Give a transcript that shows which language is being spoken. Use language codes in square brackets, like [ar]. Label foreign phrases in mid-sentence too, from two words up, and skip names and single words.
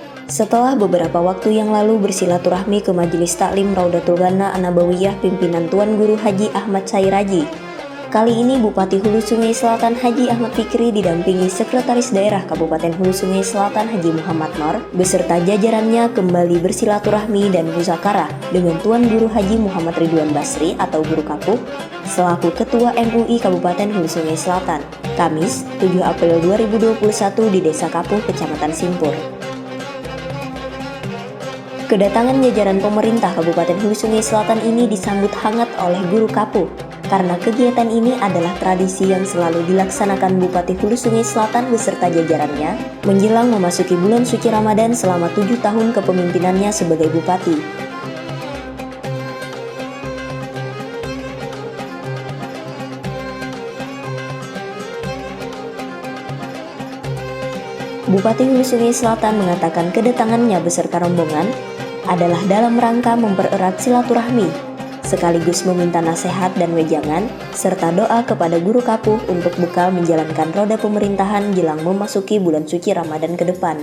[id] Setelah beberapa waktu yang lalu bersilaturahmi ke Majelis Taklim Raudatul Ghana An-Nabawiyah pimpinan Tuan Guru Haji Ahmad Sairaji, kali ini Bupati Hulu Sungai Selatan Haji Ahmad Fikri didampingi Sekretaris Daerah Kabupaten Hulu Sungai Selatan Haji Muhammad Nor beserta jajarannya kembali bersilaturahmi dan muzakarah dengan Tuan Guru Haji Muhammad Ridwan Basri atau Guru Kapuh selaku Ketua MUI Kabupaten Hulu Sungai Selatan, Kamis 7 April 2021 di Desa Kapuh, Kecamatan Simpur. Kedatangan jajaran pemerintah Kabupaten Hulu Sungai Selatan ini disambut hangat oleh Guru Kapuh karena kegiatan ini adalah tradisi yang selalu dilaksanakan Bupati Hulu Sungai Selatan beserta jajarannya menjelang memasuki bulan suci Ramadan selama 7 tahun kepemimpinannya sebagai Bupati. Bupati Hulu Sungai Selatan mengatakan kedatangannya beserta rombongan adalah dalam rangka mempererat silaturahmi, sekaligus meminta nasihat dan wejangan, serta doa kepada Guru Kapuh untuk bekal menjalankan roda pemerintahan jelang memasuki bulan suci Ramadan ke depan.